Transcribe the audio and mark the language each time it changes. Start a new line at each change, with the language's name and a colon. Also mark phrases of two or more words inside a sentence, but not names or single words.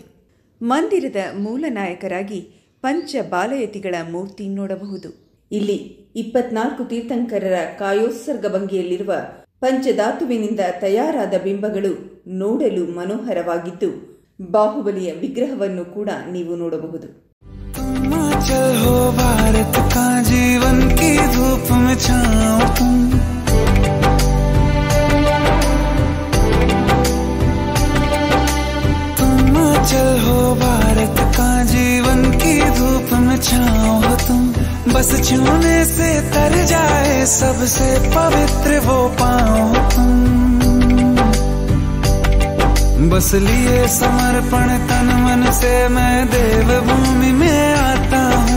Kannada: ಮಂದಿರದ ಮೂಲ ನಾಯಕರಾಗಿ ಪಂಚ ಬಾಲಯತಿಗಳ ಮೂರ್ತಿ ನೋಡಬಹುದು. ಇಲ್ಲಿ 24 ತೀರ್ಥಂಕರರ ಕಾಯೋತ್ಸರ್ಗ ಭಂಗಿಯಲ್ಲಿರುವ ಪಂಚಧಾತುವಿನಿಂದ ತಯಾರಾದ ಬಿಂಬಗಳು ನೋಡಲು ಮನೋಹರವಾಗಿದ್ದು ಬಾಹುಬಲಿಯ ವಿಗ್ರಹವನ್ನು ಕೂಡ ನೀವು ನೋಡಬಹುದು.
Hindi: चल हो भारत का जीवन की धूप में छाओ तुम, चल हो भारत का जीवन की धूप में छाओ तुम, बस छूने से तर जाए सबसे पवित्र वो पाओ तुम, बस लिए समर्पण तन मन से मैं देव भूमि में आता हूँ.